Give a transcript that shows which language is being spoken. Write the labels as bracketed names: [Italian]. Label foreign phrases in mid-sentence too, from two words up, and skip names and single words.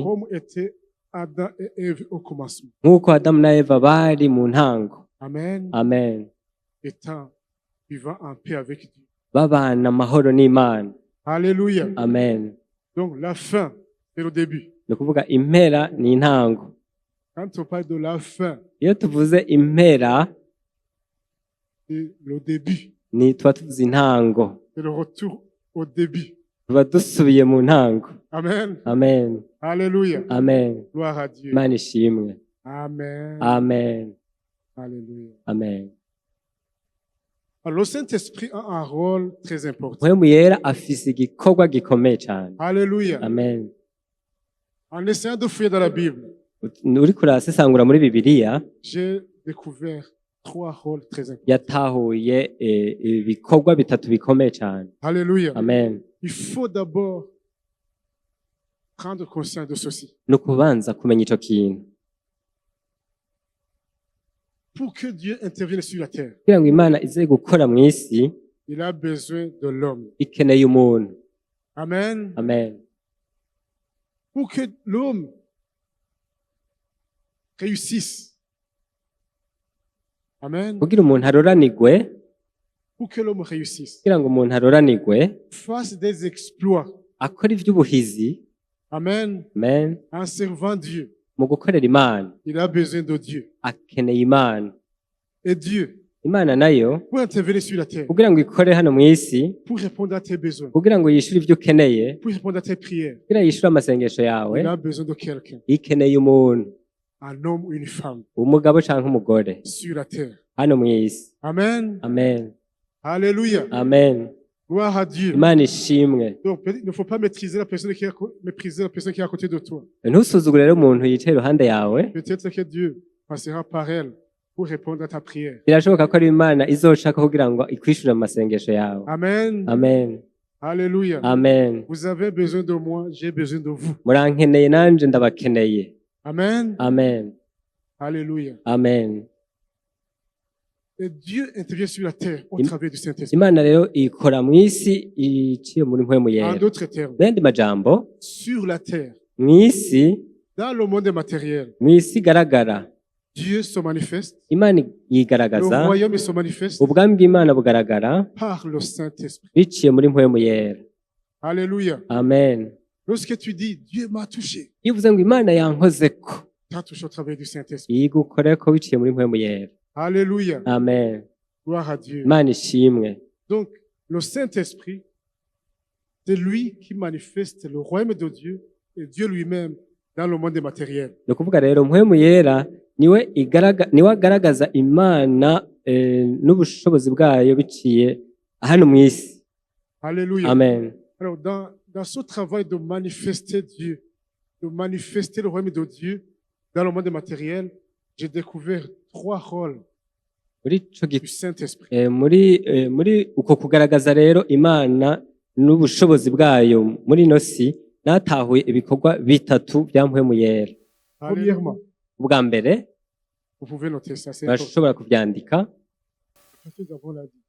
[French] Comme étaient Adam et Ève au commencement. [Rundi] nk'uko Adamu na Eva bari mu ntango. Amen. Amen. [French] Étant vivant en paix avec Dieu. [Rundi] Babana amahoro n'Imana. Alléluia. Amen. [French] Donc la fin, c'est le début. [Rundi] Ni ukuvuga impera ni intango. [French] Quand on parle de la fin, [Rundi] Iyo tuvuze impera [French] c'est le début. [Rundi] ni tuba tuvuze intango. [French] C'est le retour au début. [Rundi] Tuba dusubiye mu ntango. Amen. Amen. Alléluia. Amen. [French] Gloire à Dieu. [Rundi] Imana ishimwe. Amen. Amen. Alléluia. Amen. [French] Alors, le Saint-Esprit a un rôle très important. [Rundi] Mpwemu yera afise igikorwa gikomeye cyane. Alléluia. Amen. [French] En essayant de fouiller dans la Bible, [Rundi] Uriko urasesangura muri Bibiliya [French] j'ai découvert 3 rôles très importants. [Rundi] yatahuye ibikorwa bitatu bikomeye cyane. Alléluia. Amen. [French] Il faut d'abord prendre conscience de ceci. [Rundi] Ni ukubanza kumenya ico kintu. [French] Pour que Dieu intervienne sur la terre, [Rundi] Kugira ngo Imana ize gukora mu isi [French] il a besoin de l'homme. [Rundi] ikeneye umuntu. Amen. Amen. [French] Pour que l'homme réussisse. Amen. [Rundi] Kugira umuntu aroranigwe, [French] Pour que l'homme réussisse. [Rundi] kugira ngo umuntu aroranigwe, [French] Fasse des exploits. [Rundi] akora ivy'ubuhizi. Amen. Amen. [French] En servant Dieu. [Rundi] Mu gukorera Imana [French] Il a besoin de Dieu. [Rundi] akeneye Imana. [French] Et Dieu, [Rundi] Imana nayo [French] pour intervenir sur la terre, [Rundi] kugira ngo ikore hano mu isi, [French] pour répondre à tes besoins, [Rundi] kugira ngo yishure ivyo ukeneye, [French] pour répondre à tes prières, [Rundi] kugira yishure amasengesho yawe, [French] il a besoin de quelqu'un, [Rundi] ikeneye umuntu, [French] un homme ou une femme, [Rundi] umugabo canke umugore [French] sur la terre. [Rundi] hano mu isi. Amen. Amen. Alléluia. Amen. [French] Gloire à Dieu. [Rundi] Imana ishimwe. [French] Donc, il ne faut pas mépriser la personne qui est à côté de toi. [Rundi] Ntusuzugure rero umuntu yicaye iruhande yawe. [French] Peut-être que Dieu passera par elle pour répondre à ta prière. [Rundi] Birashoboka ko ari Imana izoshaka kugira ngo ikwishure mu masengesho yawe. Amen. Amen. Alléluia. Amen. [French] Vous avez besoin de moi, j'ai besoin de vous. [Rundi] Murankeneye nanje ndabakeneye. Amen. Amen. Alléluia. Amen. [French] Et Dieu intervient sur la terre au travers du Saint-Esprit. [Rundi] Imana rero ikora mu isi iciye muri mpwemu [French] En [Rundi] yera. [French] d'autres termes, [Rundi] Bende majambo, [French] sur la terre, [Rundi] mu isi, [French] dans le monde matériel, [Rundi] mu isi igaragara, [French] Dieu se manifeste, [Rundi] Imana [French] le [Rundi] yigaragaza, [French] royaume se manifeste [Rundi] ubwami bw'Imana bugaragara [French] par le Saint-Esprit. [Rundi] biciye muri mpwemu yera. Alléluia. Amen. [French] Lorsque tu dis, Dieu m'a touché, [Rundi] Iyo uvuze ngo Imana yankozeko, [French] tu as touché au travers du Saint-Esprit. [Rundi] yigukoreko biciye muri mpwemu yera. Alléluia. Amen. [French] Gloire à Dieu. [Rundi] Imana ishimwe. [French] Donc, le Saint-Esprit, c'est lui qui manifeste le royaume de Dieu et Dieu lui-même dans le monde matériel. [Rundi] Ni ukuvuga rero mpwemu yera niwe agaragaza Imana n'ubushobozi bwayo biciye hano mu isi. Alléluia. Amen. [French] Alors, dans ce travail de manifester Dieu, de manifester le royaume de Dieu dans le monde matériel, j'ai découvert 3 rôles [Rundi] Muri ico [French] du Saint-Esprit. [Rundi] muri uko kugaragaza rero Imana n'ubushobozi bwayo muri ino si, natahuye ibikorwa bitatu bya mpwemu yera. [French] Premièrement, [Rundi] Ubwa mbere [French] vous pouvez noter ça, c'est important. [Rundi] bashobora kuvyandika, [French] Nous avons la dit.